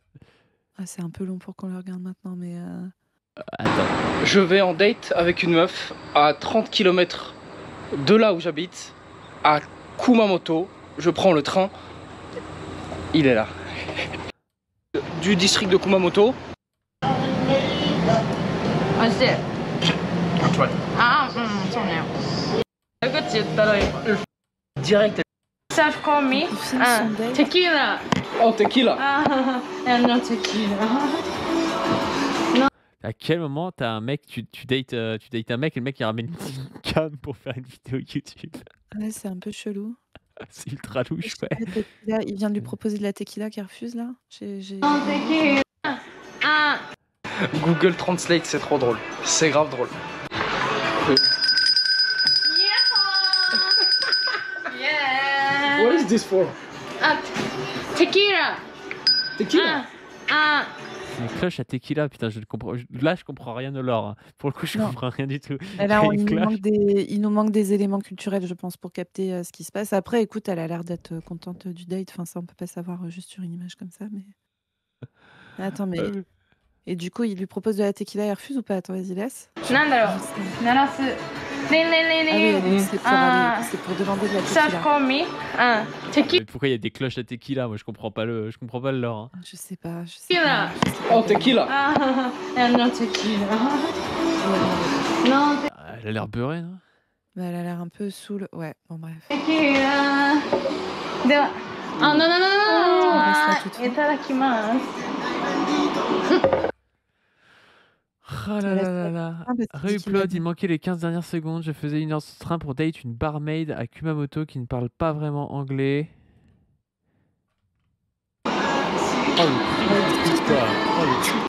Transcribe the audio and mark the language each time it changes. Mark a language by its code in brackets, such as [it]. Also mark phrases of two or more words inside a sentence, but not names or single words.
[fr] Ah, c'est un peu long pour qu'on le regarde maintenant, mais Attends. Je vais en date avec une meuf à 30 km de là où j'habite, à Kumamoto. Je prends le train. Il est là. Du district de Kumamoto. [ja] 味しい。ああ、うん、そうね。悪口言ったらいい。 [fr] Direct. [en] Self call me. [fr] il filme son date. [en] Tequila. Oh, tequila. Ah, and no tequila. [fr] À quel moment t'as un mec, tu dates un mec et le mec il ramène une cam pour faire une vidéo YouTube? Ouais, c'est un peu chelou. C'est ultra louche, ouais. Tequila, il vient de lui proposer de la tequila qui refuse là. [en] No tequila. Ah. [fr] Google Translate, c'est trop drôle. C'est grave drôle. [en] Yeah. What is this for? Ah, tequila. Tequila. Ah. [fr] C'est une cloche à tequila, putain, je comprends rien de l'or. Hein. Pour le coup, je Non. comprends rien du tout. Et là, Une cloche. il nous manque des éléments culturels, je pense, pour capter ce qui se passe. Après, écoute, elle a l'air d'être contente du date. Enfin, ça, on peut pas savoir juste sur une image comme ça. Mais attends, mais Et du coup, il lui propose de la tequila, elle refuse ou pas? Attends, vas-y, laisse. [ja] なんだろ [fr] Je sais pas. [ja] う鳴らすリンリンリン [fr] Ah oui, [ja] リン [fr] donc c'est pour aller, c'est pour demander de la [en] Search [fr] tequila. [en] for me [fr] Mais pourquoi il y a des cloches à tequila? Moi, je comprends pas le lore. Hein. Je sais pas, je sais [en] Tequila. [fr] pas. Je sais pas. [en] Oh, tequila. No tequila. [fr] Ouais, non. [en] No [fr] Ah, elle a l'air beurrée, non? Bah, elle a l'air un peu saoule. Ouais, bon, bref. [en] tequila. では、no, no, no, no, [fr] On reste là tout de [en] no. [fr] suite. [ja] いただきます。 [fr] Ah Je là me laisse là là la là. fin parce qu'il dit qu'il Reupload, aime. il manquait les 15 dernières secondes. Je faisais 1 heure de train pour date une barmaid à Kumamoto qui ne parle pas vraiment anglais. Oh le cringe, quoi.